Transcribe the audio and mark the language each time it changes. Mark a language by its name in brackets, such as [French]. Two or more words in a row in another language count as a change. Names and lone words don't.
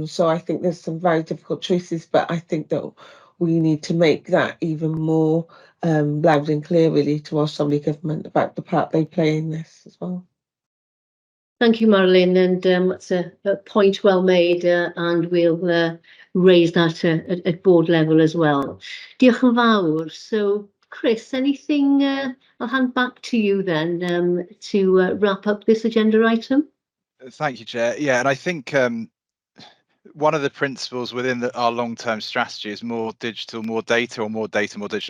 [English] So I think there's some very difficult choices, but I think that we need to make that even more loud and clear, really, to our Assembly Government about the part they play in this as well. Thank you, Marilyn, and that's a point well made, and we'll raise that at board level as well. [Welsh] Diolch yn fawr. [English] So, Chris, anything? I'll hand back to you then to wrap up this agenda item. Thank you, Chair. Yeah, and I think one of the principles within our long-term strategy is more digital, more data, or more data, more digital.